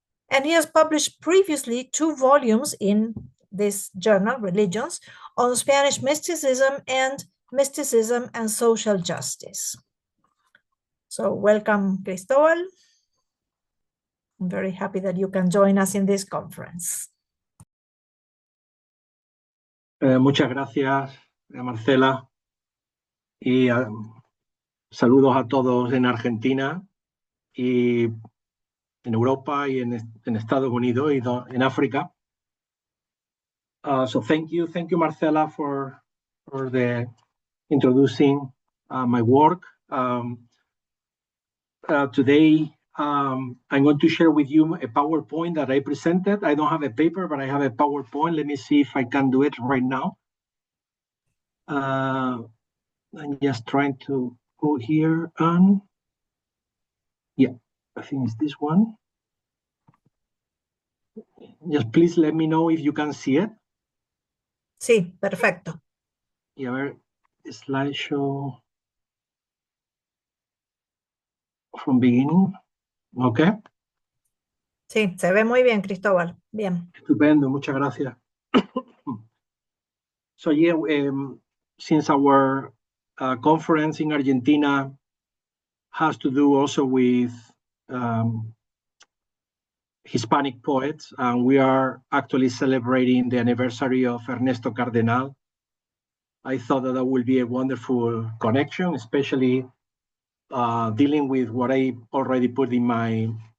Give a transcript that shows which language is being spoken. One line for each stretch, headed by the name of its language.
English: And he has published previously 2 volumes in this journal, Religions, on Spanish mysticism and social justice. So welcome, Cristóbal. I'm very happy that you can join us in this conference.
Spanish: Muchas gracias, Marcela, y saludos a todos en Argentina y en Europa y en Estados Unidos y en África.
English: So thank you, Marcela, for the introducing my work. Today, I'm going to share with you a PowerPoint that I presented. I don't have a paper, but I have a PowerPoint. Let me see if I can do it right now. I'm just trying to go here and Yeah, I think it's this one. Just please let me know if you can see it.
Spanish: Sí, perfecto. Y a ver,
English: slideshow from beginning. Okay.
Spanish: Sí, se ve muy bien, Cristóbal. Bien. Estupendo, muchas gracias.
English: So yeah, since our conference in Argentina has to do also with Hispanic poets, and we are actually celebrating the anniversary of Ernesto Cardenal, I thought that would be a wonderful connection, especially dealing with what I already put in my